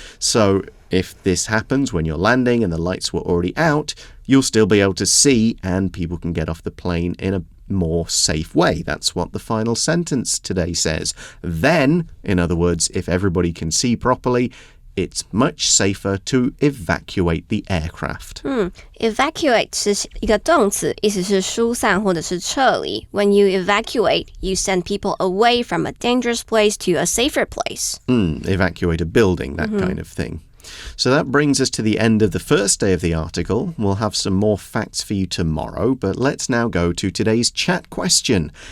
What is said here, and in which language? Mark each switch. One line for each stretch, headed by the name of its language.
English: So if this happens when you're landing and the lights were already out, you'll still be able to see and people can get off the plane in a more safe way. That's what the final sentence today says. Then, in other words, if everybody can see properly, it's much safer to evacuate the aircraft.
Chinese: Evacuate 是一个动词，意思是疏散或者是撤离。
English: When you evacuate, you send people away from a dangerous place to a safer place. Evacuate a building, that kind of thing. So that brings us to the end of the first day of the article. We'll have some more facts for you tomorrow, but let's now go to today's chat question.